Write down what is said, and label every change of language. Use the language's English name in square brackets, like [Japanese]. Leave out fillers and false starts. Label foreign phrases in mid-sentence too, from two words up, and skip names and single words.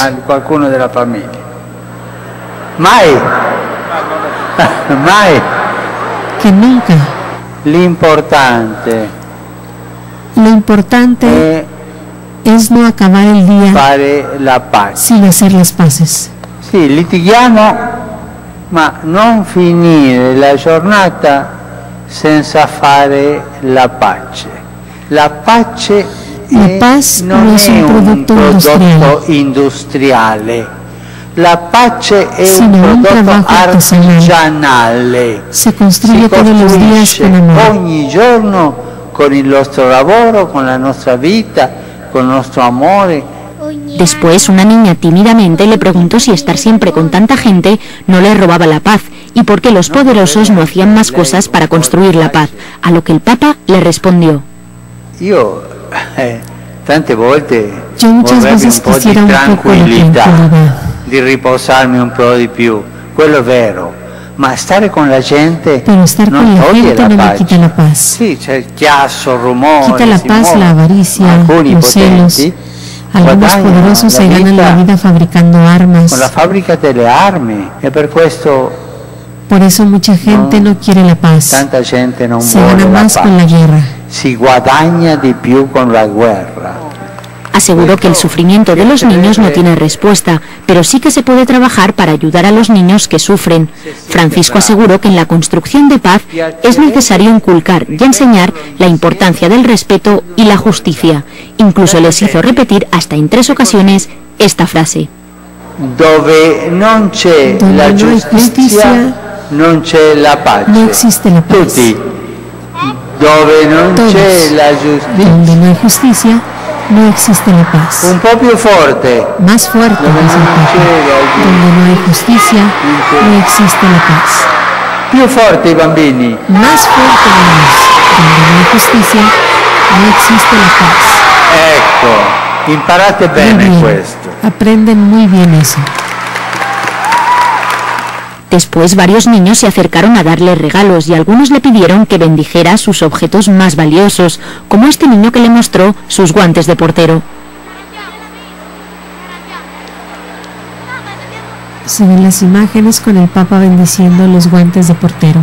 [Italian] Qualcuno [Spanish] de la familia. [Italian] Mai. Mai. [Spanish] Que nunca. Lo importante es no acabar el día sin hacer las paces. [Italian] Sì, litighiamo, ma non finire la giornata senza fare la pace. La pace [Spanish] no es un producto industriale. [Italian] La pace è un prodotto artigianale. [Spanish] Se construye todos los días con amor. [Italian] Ogni giorno con il nostro lavoro, con la nostra vita, con il nostro amore. [Spanish] Después una niña tímidamente le preguntó si estar siempre con tanta gente no le robaba la paz y por qué los poderosos no hacían más cosas para construir la paz, a lo que el Papa le respondió. Yo muchas veces quisiera un poco de tranquilidad, [Italian] di riposarmi un po' di più, quello è vero, ma stare con la gente [Spanish] pero estar con la gente no me quita la paz. Sí, [Italian] c'è chiasso, rumore, [Spanish] quita la paz, la avaricia, los celos. Algunos poderosos se ganan la vida fabricando armas. [Italian] Con la fábrica delle armi, e per questo [Spanish] por eso mucha gente no quiere la paz. [Italian] Tanta gente non [Spanish] se gana más con la guerra. [Italian] Si guadagna di più con la guerra. [Spanish] Aseguró que el sufrimiento de los niños no tiene respuesta, pero sí que se puede trabajar para ayudar a los niños que sufren. Francisco aseguró que en la construcción de paz es necesario inculcar y enseñar la importancia del respeto y la justicia. Incluso les hizo repetir hasta en 3 ocasiones esta frase. [Italian] Dove non c'è la giustizia, non c'è la pace. [Spanish] No existe la paz. [Italian] Tutti. Dove non c'è la giustizia. [Spanish] Donde no hay justicia, no existe la paz. [Italian] Un po' più forte. [Spanish] Más fuerte, donde no hay justicia, no existe la paz. [Italian] Più forte i bambini. [Spanish] Más fuerte, niños. Donde no hay justicia, no existe la paz. [Italian] Ecco, imparate bene questo. [Spanish] Aprenden muy bien eso. Después varios niños se acercaron a darle regalos y algunos le pidieron que bendijera sus objetos más valiosos, como este niño que le mostró sus guantes de portero. Se ven las imágenes con el Papa bendiciendo los guantes de portero.